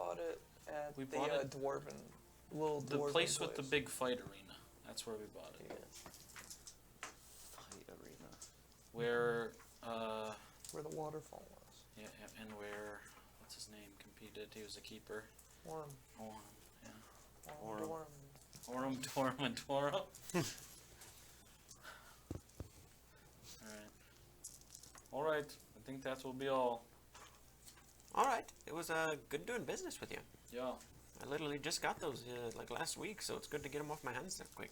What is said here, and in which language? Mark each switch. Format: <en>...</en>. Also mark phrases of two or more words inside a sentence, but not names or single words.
<en>bought it at We the bought it- dwarven, little The dwarven place with the big fight arena. That's where we bought it. Yeah. Fight arena. Where, Where the waterfall was. yeah, and where, what's his name, competed. He was a keeper. Orm. Orm, yeah. Orm. Orm. Orm, Torm, and Torum. Alright, I think that will be all. Alright, it was good doing business with you. Yeah. I literally just got those like last week, so it's good to get them off my hands that quick.</en>